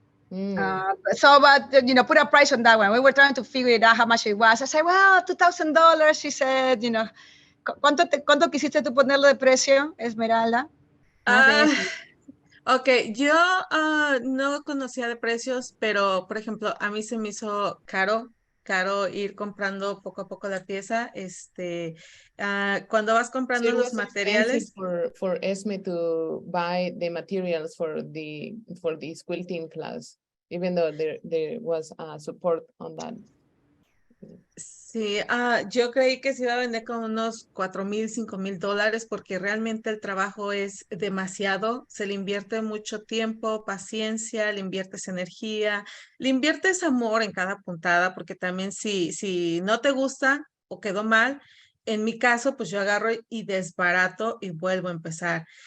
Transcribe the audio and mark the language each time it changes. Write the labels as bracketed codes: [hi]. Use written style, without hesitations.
[en] But put a price on that one. We were trying to figure it out how much it was. I said, well, $2,000. She said, [es] ¿cuánto quisiste tú ponerlo de precio, Esmeralda? Ok, yo no conocía de precios, pero por ejemplo, a mí se me hizo caro ir comprando poco a poco la pieza. Cuando vas comprando los materiales. [en] For Esme to buy the materials for this quilting class, even though there was support on that. [es] Sí, yo creí que se iba a vender con unos $4,000, $5,000, porque realmente el trabajo es demasiado. Se le invierte mucho tiempo, paciencia, le inviertes energía, le inviertes amor en cada puntada, porque también si no te gusta o quedó mal, en mi caso, pues yo agarro y desbarato y vuelvo a empezar.